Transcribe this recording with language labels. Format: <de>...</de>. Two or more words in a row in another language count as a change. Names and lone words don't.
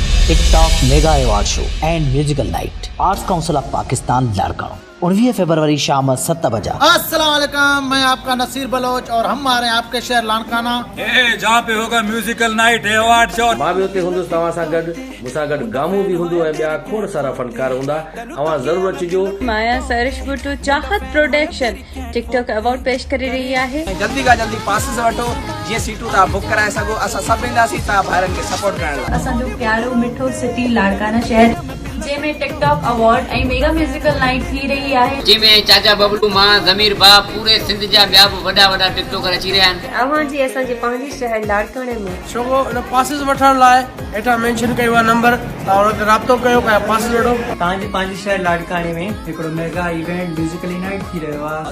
<en>TikTok Mega Award Show and Musical Night Arts Council of Pakistan Larkana 19 February</en> <ur>شام 7 بجے. السلام علیکم، میں آپ کا نصیر بلوچ اور ہم آ رہے ہیں آپ کے شہر لاڑکانہ جہاں پہ ہوگا</ur> <en>musical night award show.</en> <sd>मां भी उते हुंदुसि तव्हां सां गॾु, मूंसां गॾु गामू भी हुंदो ऐं ॿिया खोड़ सारा फनकार हूंदा। अवां ज़रूरु अचिजो।</sd> <ur>مایا سرش بوٹو چاہت پروڈکشن ٹک ٹاک ایوارڈ پیش کرے رہی ہے. جلدی کا جلدی</ur> <sd>पासिस वठो जीअं सीटूं तव्हां बुक कराए सघो। असां सभु ईंदासीं तव्हां ॿारनि खे सपोर्ट करण लाइ। असांजो प्यारो मिठो सिटी लाड़काना शहर जंहिंमें टिकटॉक अवार्ड ऐं</sd> <en>mega musical night</en> <sd>थी रही है। जंहिंमें चाचा बबलू मां ज़मीर बा पूरे सिंध जा ॿिया बि वॾा टिकटॉकर अची रहिया आहिनि। अवां जी असांजे पंहिंजे शहर लाड़काणे में छोको इन पासिस वठण लाइ हेठां मेंशन कयो आहे नंबर, तव्हां हुन ते राब्तो कयो ऐं पासिस वठो। तव्हांजे पंहिंजे शहर लाड़काणे में हिकिड़ो</sd> <en>mega event musical night</en> <sd>थी रहियो आहे,</sd>